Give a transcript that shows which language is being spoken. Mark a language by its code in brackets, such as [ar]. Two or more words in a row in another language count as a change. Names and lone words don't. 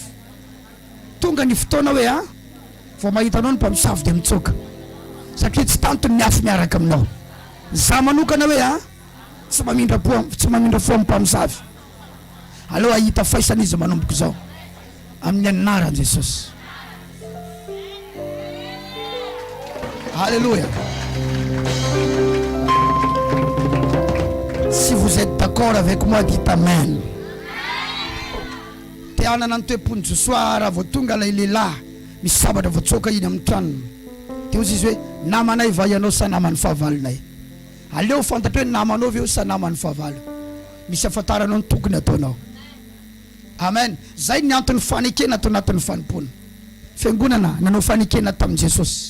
[mg] Tonga ny fotoana hoe vao mahita anao ny mpamosavy dia mitsoka satria tsy tantony ny afo miaraka aminao. Za manokana hoe tsy mamindra fo mpamosavy. Aleo ahita faisana izy manomboko zao amin'ny anaran'i Jesosy. Alléluia. [fr] Si vous êtes d'accord avec moi, dites amen. [mg] Te anana ntoepony Josoa raha vao tonga ilay lehilahy misy sabatra voatsoka iny amin'ny tranony. Teo izy hoe namanay va ianao sa naman'ny fahavalonay. Aleo fantatra hoe namanao ve sa naman'ny fahavalo. Misy afantaranao ny tokony ataonao. Amen. Zay ny antony fanekena atao anatin'ny fanimpona. Fiangonana nanao fanekena tamin'i Jesosy.